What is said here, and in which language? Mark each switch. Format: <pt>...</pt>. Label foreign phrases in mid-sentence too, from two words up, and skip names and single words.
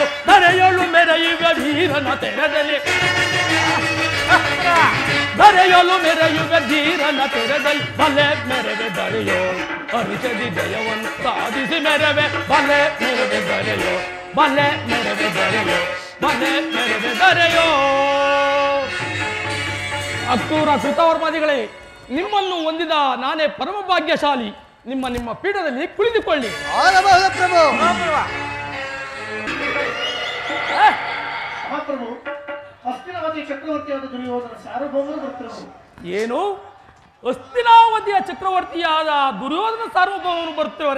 <kn>ಧರೆಯಳು ಮೆರೆಯುವ ವೀರನ ತೆರೆದಲ್ಲಿ, ಧರೆಯಲು ಮೆರೆಯುವ ಧೀರನ ತೆರೆದಲ್ಲಿ, ಬಲೆ ಮೆರವೆ ದರೆಯೋ ಹರುಷದಿ ಜಯವನ್ನು ಸಾಧಿಸಿ ಮೆರವೆ, ಬಲೆ ಮೆರವೆ ದರೆಯೋ, ಬಲೆ ಮೆರವೆ ದರೆಯೋ, ಬಲೆ ಮೆರವೆ ದರೆಯೋ. ಅಕ್ರೂರ ಕೃತವರ್ಮಾದಿಗಳೇ, ನಿಮ್ಮನ್ನು ಹೊಂದಿದ ನಾನೇ ಪರಮ ಭಾಗ್ಯಶಾಲಿ. ನಿಮ್ಮ ಪೀಠದಲ್ಲಿ ಕುಳಿತುಕೊಳ್ಳಿ. ಪ್ರಭು. ಹಸ್ತಿನಾವತಿಯ ಚಕ್ರವರ್ತಿಯಾದ ದುರ್ಯೋಧನ ಸಾರ್ವಭೌಮರು ಬರ್ತಿರಬಹುದು. ಏನು? ಹಸ್ತಿನಾವತಿಯ ಚಕ್ರವರ್ತಿಯಾದ ದುರ್ಯೋಧನ ಸಾರ್ವಭೌಮನು ಬರುತ್ತೇವರೆ?</kn>